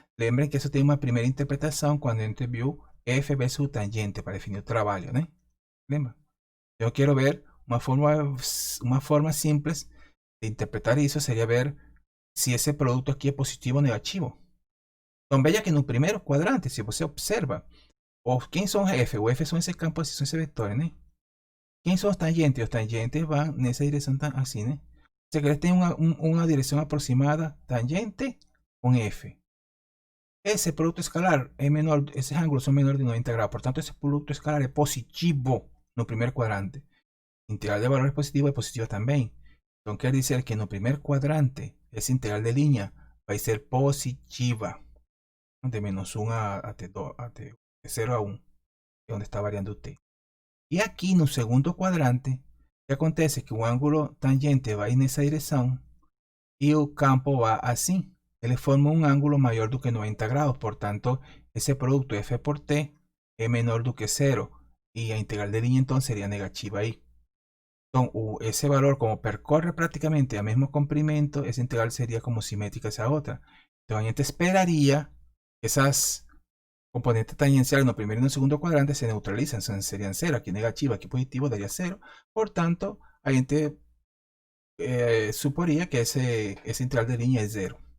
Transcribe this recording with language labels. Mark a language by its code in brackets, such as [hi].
[es] Lembren que eso tiene una primera interpretación cuando [pt] a gente viu [es] f versus tangente para definir el trabajo, ¿no? [pt] Lembra? [es] Yo quiero ver una forma simple de interpretar eso, sería ver si ese producto aquí es positivo o negativo. [pt] Então veja que no primeiro quadrante, se você observa, quem são F? O F são esse campo, assim, são esses vetores, né? Quem são os tangentes? Os tangentes vão nessa direção assim, né? Ou seja, eles têm uma direção aproximada, tangente com F. Esse produto escalar é menor, esses ângulos são menores de 90 graus, portanto, esse produto escalar é positivo no primeiro quadrante. Integral de valores positivo é positivo também. Então, quer dizer que no primeiro quadrante, essa integral de linha vai ser positiva. De menos 1 a t2, de 0 a 1, que é onde está variando o t. E aqui no segundo quadrante, o que acontece é que o ângulo tangente vai nessa direção e o campo vai assim. Ele forma um ângulo maior do que 90 graus, portanto, esse produto f por t é menor do que 0 e a integral de linha então seria negativa aí. Então, esse valor, como percorre praticamente o mesmo comprimento, essa integral seria como simétrica a essa outra. Então, a gente esperaria [es] esas componentes tangenciales no primer y no segundo cuadrante se neutralizan, serían 0, aquí negativo, aquí positivo, daría 0. Por tanto, a gente suporía que ese integral de línea es 0.